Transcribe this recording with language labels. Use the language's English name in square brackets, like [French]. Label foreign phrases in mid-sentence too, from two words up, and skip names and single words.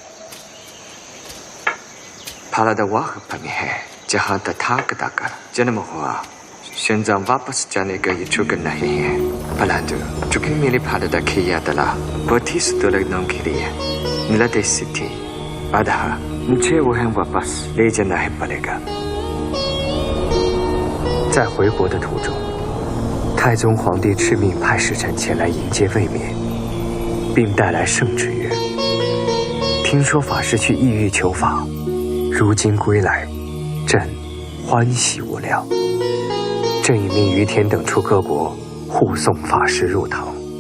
[Hindi] भारतवाह में है जहाँ तथागत का जन्म हुआ। श्वेनजांग वापस जाने का इच्छुक नहीं है, परंतु चूंकि मेरे भारत की यात्रा बहुत ही सुदूर के लिए निर्देशित थी, अतः मुझे वह वापस ले जाना ही पड़ेगा। [Chinese] 在回国的途中，太宗皇帝敕命派使臣前来迎接卫冕，并带来圣旨曰：听说法师去异域求法，如今归来，朕欢喜无量。朕已命于天等出各国护送法师入唐。